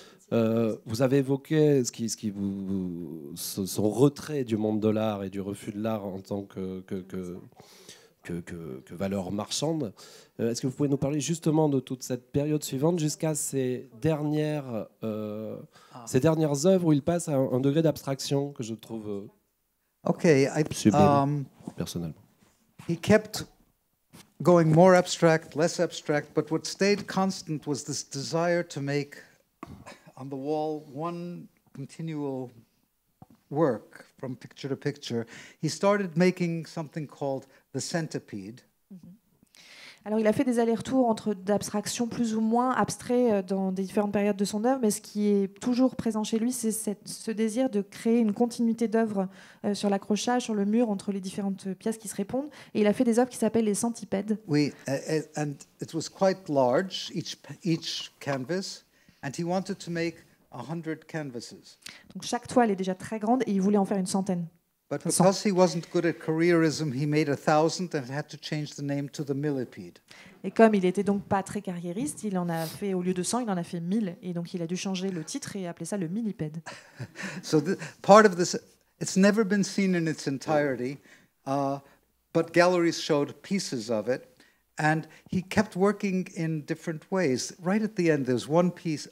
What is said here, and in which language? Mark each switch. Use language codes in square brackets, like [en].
[fr] Vous avez évoqué son retrait du monde de l'art et du refus de l'art en tant que valeur marchande. Est-ce que vous pouvez nous parler justement de toute cette période suivante jusqu'à ces dernières œuvres où il passe à un degré d'abstraction que je trouve sublime, personnellement. [en] He kept going more abstract, less abstract, but what stayed constant was this desire to make on the wall one continual work from picture to picture. He started making something called the centipede. [fr] Alors, il a fait des allers-retours entre d'abstractions plus ou moins abstraits dans des différentes périodes de son œuvre, mais ce qui est toujours présent chez lui, c'est ce désir de créer une continuité d'œuvres sur l'accrochage, sur le mur, entre les différentes pièces qui se répondent. Et il a fait des œuvres qui s'appellent les centipèdes. [en] Oui, and it was quite large, each canvas, and he wanted to make 100 canvases. [fr] Donc, chaque toile est déjà très grande et il voulait en faire une centaine. [en] But because he wasn't good at careerism, he made 1,000 and had to change the name to the millipede. [fr] Et comme il était donc pas très carriériste, il en a fait, au lieu de 100, il en a fait 1000. Et donc il a dû changer le titre et appeler ça le millipède. [en] So part of this, it's never been seen in its entirety, but galleries showed pieces of it. And he kept working in different ways. Right at the end, there's one piece.